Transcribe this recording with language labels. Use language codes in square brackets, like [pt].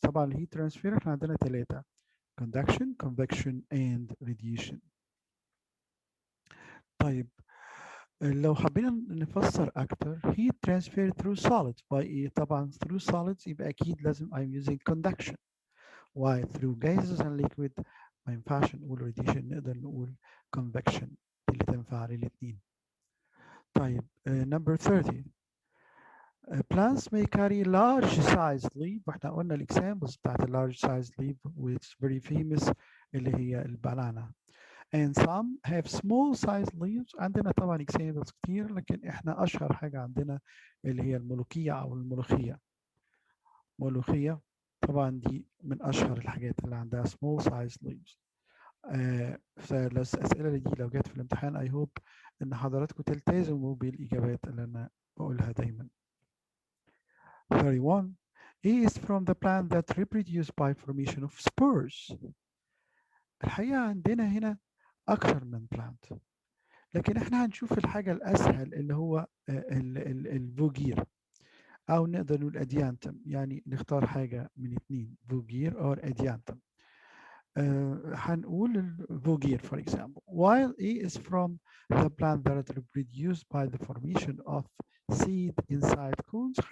[ar] طبعا [en] heat transfer [ar] احنا عندنا ثلاثة: [en] conduction, convection and radiation. [ar] طيب لو حبينا نفسر أكتر [en] heat transfer through solids by [ar] إيه؟ طبعا [en] through solids [ar] يبقى أكيد لازم [en] I'm using conduction. Why through gases and liquid [ar] ما ينفعش نقول radiation، نقدر نقول convection اللي تنفع للاتنين. طيب [en] number 30 plants may carry large sized leaf. [ar] واحنا قلنا الاكزامبلز بتاعت [en] large sized leaf which very famous [ar] اللي هي البنانا. [en] And some have small sized leaves. [ar] عندنا طبعا examples كتير، لكن احنا اشهر حاجة عندنا اللي هي الملوكية او الملوخية. ملوخية طبعا دي من اشهر الحاجات اللي عندها small sized leaves. فالاسئلة دي لو جت في الامتحان [en] I hope [ar] ان حضراتكم تلتزموا بالاجابات اللي انا بقولها دايما. [en] 31 A is from the plant that reproduce by formation of spores. [ar] الحقيقة عندنا هنا أكثر من plant، لكن احنا هنشوف الحاجة الأسهل اللي هو الفوجير، أو نقدر نقول أديانتم. يعني نختار حاجة من اتنين، فوجير أو أديانتم. هنقول الفوجير [en] for example. While A is from the plant that reproduced by the formation of seed inside cones.